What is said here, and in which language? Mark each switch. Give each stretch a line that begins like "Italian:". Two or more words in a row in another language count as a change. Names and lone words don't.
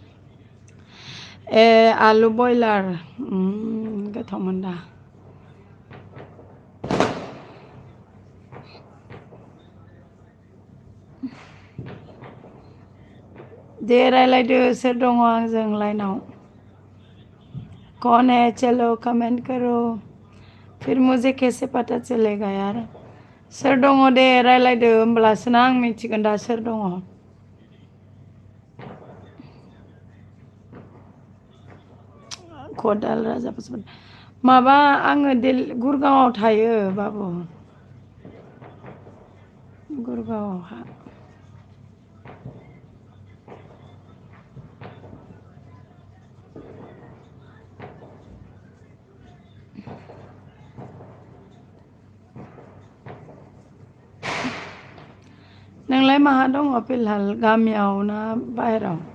Bodo: ए आलु बयलार गोथावमोन दा दे रायलायदो सोर दङ आंजों लाइनाव
Hindi: कौन है चलो कमेंट करो फिर मुझे कैसे पता चलेगा यार
Bodo: सोर दङ दे रायलायदो होमब्लासो ना आं मिथिगोन दा सोर दङ खदाल राजा माबा आङो गुरगावआव थायो बाबु गुरगावआवहा नोंलाय माहा दङ फिलहाल गामियाव ना बाहेराव